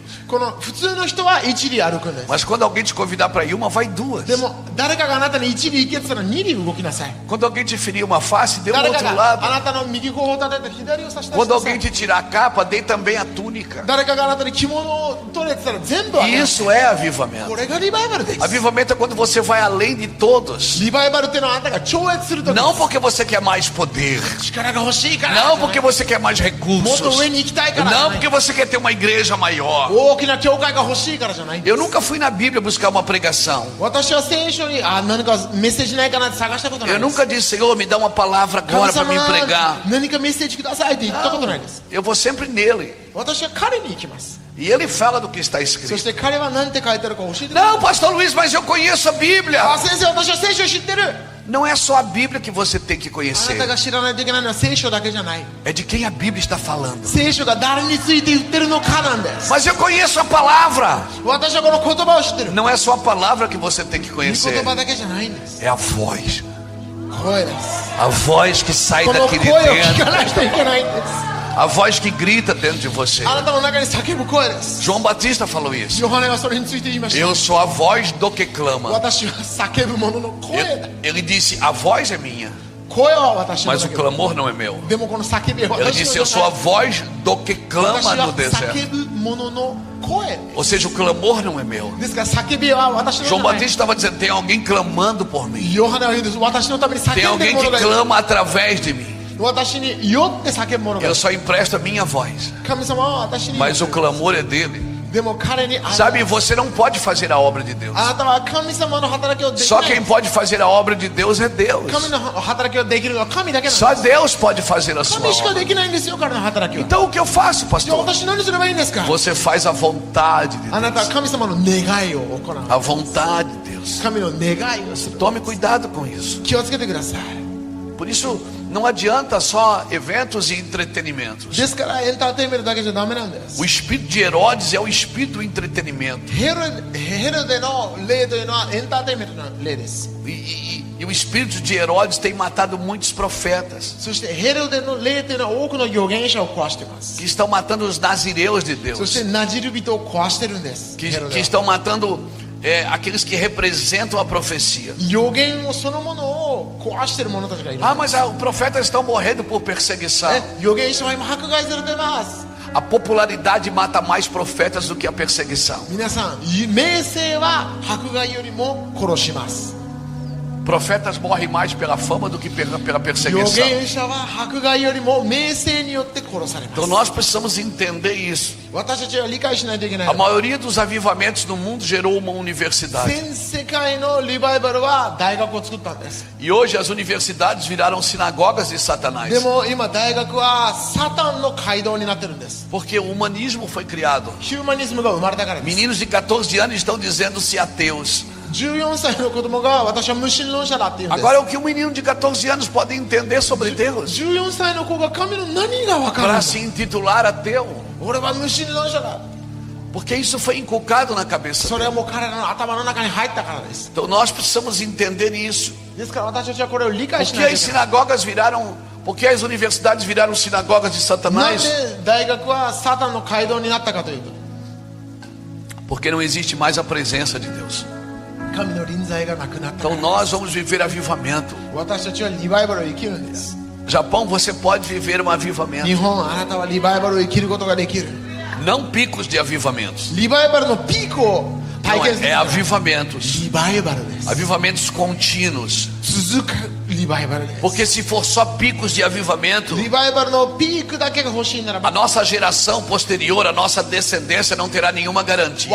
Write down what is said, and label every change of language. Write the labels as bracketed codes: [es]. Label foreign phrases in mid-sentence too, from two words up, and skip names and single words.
[ja] この普通の人は一里歩くんです。 [pt] Mas quando alguém te convidar para ir uma, vai duas. [ja] でも誰かがあなたに一里行けって言ったら二里動きなさい。 [pt] Quando alguém te ferir uma face, dê o [ja] 誰か [pt] outro [ja] が [pt] lado. [ja] あなたの右頬を立てて左を差し出し [pt] Quando [ja] なさ [pt] alguém [ja] い。 [pt] te tirar a capa, dê também a túnica. [ja] 誰かがあなたに着物を取れって言ったら全部あげなさい。 [pt] Isso é avivamento. [ja] これがリバイバルです。 [pt] Avivamento é quando você vai além de todos. [ja] リバイバルっていうのはあなたが超越するとき。 [pt] Não porque você quer mais poder. [ja] 力が欲しいから。 [pt] Não porque você quer mais [ja] もっと [pt] recursos. [ja] 上に行きたいから。 [pt] Não porque você quer ter uma igreja maior. [ja] 大きな教会が欲しいからじゃないんです。 [pt] Eu nunca fui na Bíblia buscar uma pregação. [ja] 私は聖書に何かメッセージないかなって探したことない [pt] Eu [ja] です。 [pt] nunca disse, Senhor, me dá uma palavra [ja] 神 [pt] agora para [ja] 様 [pt] me pregar. [ja] 何かメッセージくださいって言ったことないです。 [pt] Eu vou sempre nele. [ja] 私は彼に行きます。 [pt] E ele fala do que está [ja] そ [pt] escrito. [ja] して彼は何て書いてあるか教えてください。 [pt] Não, pastor Luiz, mas eu conheço a Bíblia. [ja] 先生、私は聖書を知ってる。 [pt] Não é só a Bíblia que você tem que [ja] あ [pt] conhecer. [ja] なたが知らないといけないのは聖書だけじゃない。 [pt] É de quem a Bíblia está falando. [ja] 聖書が誰について言ってるのかなんです。 [pt] Mas eu conheço a palavra. [ja] 私はこの言葉を知ってる。 [pt] Não é só a palavra que você tem que [ja] 御 [pt] conhecer. [ja] 言葉だけじゃないんです。 [pt] É a voz. [ja] 声です。 [pt] A voz que sai [ja] この [pt] daqui [ja] 声 [pt] de [ja] を聞 [pt] dentro. [ja] かないといけないんです。 [pt] A voz que grita dentro de você. [ja] あなたの中に叫ぶ声です。 [pt] João Batista falou isso. [ja] ヨハネはそれについて言いました。 [pt] Eu sou a voz do que clama. [ja] 私は叫ぶ者の声だ。 [pt] Ele disse, a voz é minha, [ja] 声は私の [pt] mas o [ja] だけど。 [pt] clamor não é meu. [ja] でもこの叫びは [pt] Ele [ja] 私 [pt] disse, [ja] の [pt] eu [ja] じ [pt] sou [ja] ゃ [pt] a [ja] ない。 [pt] voz do que [ja] 私 [pt] clama [ja] は [pt] no deserto. [ja] 叫ぶ者の声。 [pt] Ou seja, o clamor não é meu. [ja] ですから叫びは私のじ [pt] João [ja] ゃない。 [pt] Batista estava dizendo, tem alguém clamando por mim. [ja] ヨハネは言うんです。私のために [pt] Tem [ja] 叫んでる [pt] alguém [ja] 者 [pt] que [ja] がいる。 [pt] clama através de mim. [ja] 私によって叫ぶ者がい [pt] Eu [ja] る。 [pt] só empresto a minha voz. [ja] 神様は私に。 [pt] Mas o clamor é dele. [ja] でも彼に。 [pt] Sabe, você não pode fazer a obra de Deus. [ja] あなたは神様の働きをでき [pt] Só [ja] ない。 [pt] quem pode fazer a obra de Deus é Deus. [ja] 神の働きをできるのは神だけなんです。 [pt] Só Deus pode fazer a sua [ja] 神しか [pt] obra. [ja] できないんですよ、彼の働きは。 [pt] Então o que eu faço, [ja] じゃあ [pt] pastor? [ja] 私何すればいいんですか。 [pt] Você faz a vontade de [ja] あなたは [pt] Deus. [ja] 神様の願いを行う。 [pt] A vontade de Deus. [ja] 神の願いをする。 [pt] Tome cuidado com isso. [ja] 気をつけてください。 [pt] Por isso, não adianta só eventos e entretenimentos. [ja] ですからエンターテインメントだけじゃダメなんです。 [pt] O espírito de Herodes é o espírito do entretenimento. [ja] ヘロデの霊というのはエンターテインメントの霊です。 [pt] E o espírito de Herodes tem matado muitos profetas [ja] そしてヘロデの霊というのは多くの預言者を壊しています。 [pt] que estão matando os nazireus de [ja] そし [pt] Deus, [ja] てナジル人を壊してるんです。 [pt] que, [ja] ヘロデ [pt] que [ja] は [pt] estão matando aqueles que representam a profecia. [ja] 預言をそのものを壊してる者たちがいる。 [pt] Ah, mas os profetas estão morrendo por perseguição. [ja] 預言者は今迫害されています。 [pt] A popularidade mata mais profetas do que a perseguição. [ja] 皆さん、名声は迫害よりも殺します。 [pt] Profetas morrem mais pela fama do que pela [ja] 預 [pt] perseguição. [ja] 言者は迫害よりも名声によって殺されま [pt] Então [ja] す。 [pt] nós precisamos entender isso. [ja] 私たちは理解しないといけない [pt] A。maioria dos avivamentos no mundo gerou uma universidade. [ja] 全世界のリバイバルは大学を作ったんです。 [pt] E hoje as universidades viraram sinagogas de Satanás. [ja] でも今大学はサタンの街道になってるんです。 [pt] Porque o humanismo foi criado. [ja] ヒューマニズムが生まれたからです。 [pt] Meninos de 14 anos estão dizendo-se ateus. [ja] 14 歳の子供が私は無神論者だって言うんです。 [pt] Agora, o que um menino de 14 anos pode entender sobre Deus? [ja] 14 歳の子が神の何が分かるん [pt] Para [ja] だ。 [pt] se intitular ateu. [ja] 俺は無神論者だ。 [pt] Porque isso foi inculcado na cabeça [ja] それは [pt] dele. [ja] もう彼らの頭の中に入ったからです。 [pt] Então nós precisamos entender isso. [ja] ですから私たちはこれを理解 [pt] Por [ja] し [pt] que [ja] ないと [pt] as [ja] いけない。 [pt] sinagogas viraram... Por que as universidades viraram sinagogas de [ja] なん [pt] Satanás? [ja] で大学はサタンの街道になったかというと、 [pt] Porque não existe mais a presença de Deus. [ja] 神の臨在がなくなったか [pt] Então [ja] ら。 [pt] nós vamos viver avivamento. [ja] 私たちはリバイバルを生きるんです。 [pt] Japão, você pode viver um [ja] 日 [pt] avivamento. [ja] 本、あなたはリバイバルを生きることができる。 [pt] Não picos de avivamentos. [ja] リバイバルのピークを体 [pt] Não, [ja] 験する。 [pt] é avivamentos. [ja] リバイバルです。 [pt] Avivamentos contínuos. [ja] 続くリバイバルです。 [pt] Porque se for só picos de avivamento, [ja] リバイバルのピークだけが欲しいなら [pt] a [ja] ば、 [pt] nossa geração posterior, a nossa descendência não terá nenhuma garantia.